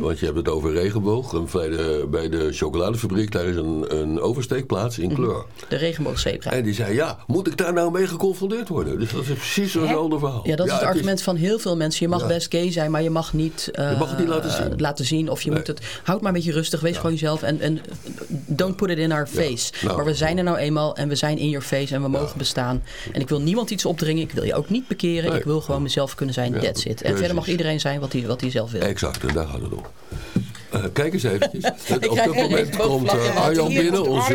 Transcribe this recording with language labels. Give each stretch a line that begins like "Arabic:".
Dutch: Want je hebt het over regenboog. Bij de chocoladefabriek, daar is een oversteekplaats in kleur. De regenboogzebra. En die zei, ja, moet ik daar nou mee geconfronteerd worden? Dus dat is precies zo'n verhaal. Ja, dat is het argument van heel veel mensen. Je mag best gay zijn, maar je mag niet... Je mag het niet laten zien. Of je moet het... Houd maar een beetje rustig, wees gewoon jezelf.
English: En don't put it in our face.
Dutch: Ja. Nou, maar we zijn er nou eenmaal en we zijn
English: in your face
Dutch: en we mogen bestaan. En ik wil niemand iets opdringen. Ik wil je ook niet bekeren. Nee. Ik wil gewoon mezelf kunnen zijn. Ja.
English: That's it.
Dutch: En verder mag iedereen zijn wat hij zelf wil. Exact, en daar gaat het om. Kijk eens even. Op dat moment komt Arjan binnen.